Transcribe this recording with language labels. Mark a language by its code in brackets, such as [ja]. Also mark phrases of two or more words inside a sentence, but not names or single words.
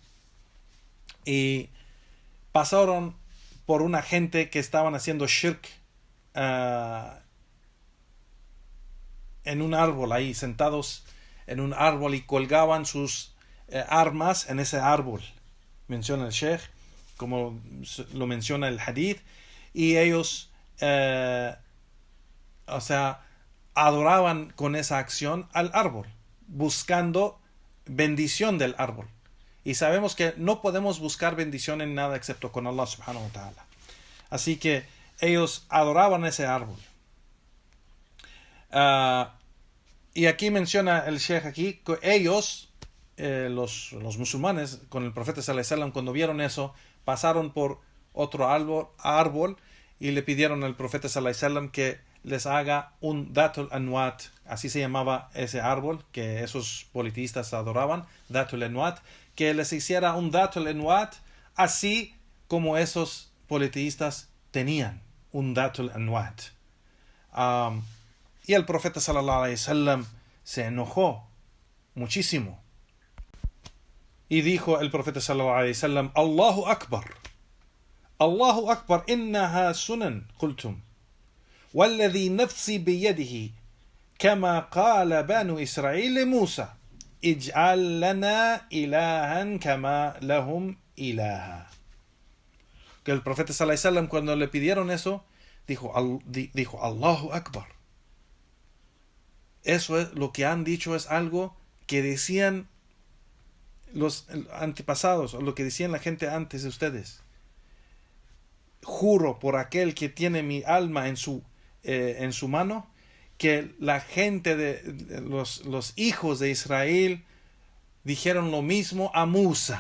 [es] y pasaron por una gente que estaban haciendo shirk en un árbol, ahí sentados en un árbol, y colgaban sus armas en ese árbol, menciona el Sheikh, como lo menciona el hadith, y ellos adoraban con esa acción al árbol, buscando bendición del árbol. Y sabemos que no podemos buscar bendición en nada excepto con [ar] الله سبحانه وتعالى. [es] Así que ellos adoraban ese árbol. Y aquí menciona el Sheikh aquí que ellos, los musulmanes, con el profeta [ar] صلى الله عليه وسلم, [es] cuando vieron eso, pasaron por otro árbol y le pidieron al profeta [ar] صلى الله عليه وسلم [es] que les haga un Datul Anwat, así se llamaba ese árbol que esos politistas adoraban, Datul Anwat, que les hiciera un Datul Anwat así como esos politistas tenían un Datul Anwat. Y el profeta [ar] صلى الله عليه وسلم [es] se enojó muchísimo y dijo el profeta [ar] صلى الله عليه وسلم: الله أكبر، الله أكبر، إنها سنن قلتم والذي نفسي بيده كما قال بنو إسرائيل لموسى اجعل لنا إلها كما لهم إلها. [es] Que el profeta [ar] صلى الله عليه وسلم, [es] cuando le pidieron eso, dijo [ar] الله أكبر. [es] Eso es lo que han dicho, es algo que decían los antepasados, o lo que decían la gente antes de ustedes. Juro por aquel que tiene mi alma en su mano, que la gente de los hijos de Israel dijeron lo mismo a Musa.